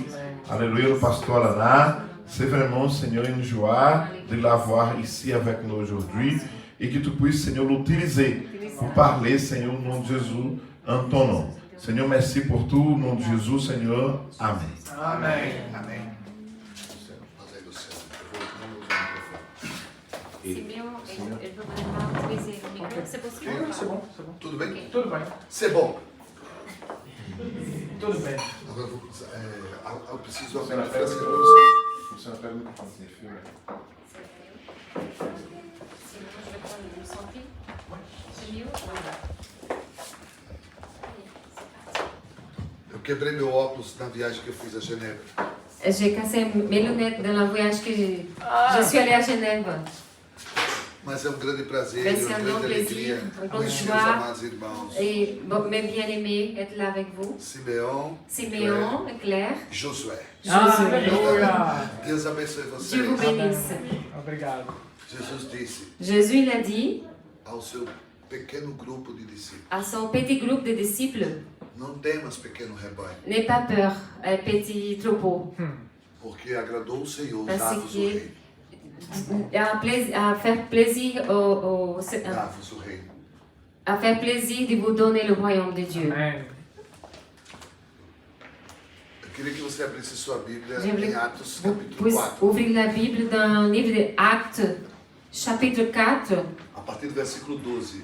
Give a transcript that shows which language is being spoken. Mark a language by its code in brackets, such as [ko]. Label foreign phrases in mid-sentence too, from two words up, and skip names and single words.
[fr] Alléluia, le pasteur Alaná. C'est vraiment, Seigneur, une joie de l'avoir ici avec nous aujourd'hui et que tu puisses, Seigneur, l'utiliser pour parler, Seigneur, au nom de Jésus, en ton nom. Seigneur, merci pour tout, au nom de Jésus, Seigneur. Amen. Amen. Amen. [pt] Simeon, ele vai levar o bezerro. [fr] C'est possible? C'est bon, c'est bon. [pt] Tudo bem? Ok. Tudo bem. [fr] C'est bon. [pt] Tudo bem. Agora eu preciso abrir a fresca para você. Você não pega o microfone, você filma. [fr] Sinon, je vais prendre le santé. C'est mieux? [pt] Eu quebrei meu óculos na viagem que eu fiz a Genebra. [fr] J'ai cassé mes lunettes dans le voyage que je suis allée à Genève. [pt] Mas é um grande prazer [fr] Mais [pt] e [fr] c'est [pt] uma [fr] un grand [pt] grande [fr] plaisir, [pt] alegria [fr] une grande [pt] conhecer os [fr] joie [pt] amados irmãos. [fr] et mes bien-aimés être là avec vous. [pt] Simeão, [fr] Siméon, Claire, [pt] Josué. [fr] Josué. [pt] Aleluia. Deus abençoe [fr] Dieu vous [pt] vocês. [fr] bénisse. [pt] Obrigado. Jesus disse [fr] Jésus il a dit [pt] ao seu pequeno grupo de discípulos: [fr] à son petit groupe de disciples, [pt] não temas, pequeno rebanho, [fr] n'aie pas peur, petit troupeau, [pt] porque agradou o Senhor [fr] Parce [pt] dar-vos o [fr] que- [pt] reino. [fr] à faire plaisir [pt] Dar-vos o reino. [fr] à faire plaisir de vous donner le royaume de Dieu. [pt] Amém. Eu queria que você abrisse sua Bíblia [fr] Je voulais [pt] em Atos [fr] Vous [pt] capítulo [fr] pouvez [pt] 4, [fr] ouvrir la Bible dans le livre des Actes, chapitre 4, [pt] a partir do versículo 12.